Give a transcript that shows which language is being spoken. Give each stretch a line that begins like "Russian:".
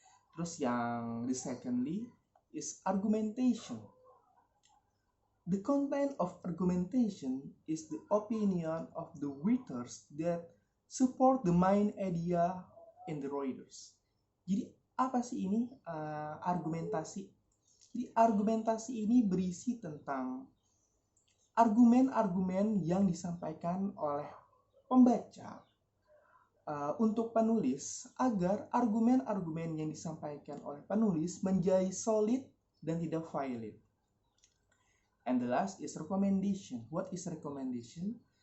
English: Terus yang the secondly is argumentation. The content of argumentation is the opinion of the readers that support the main idea in the readers.
Indonesian: Jadi apa sih ini argumentasi? Jadi argumentasi ini berisi tentang argumen-argumen yang disampaikan oleh pembaca untuk penulis agar argumen-argumen yang disampaikan oleh penulis menjadi solid dan tidak valid.
English: And the last is recommendation. What is recommendation?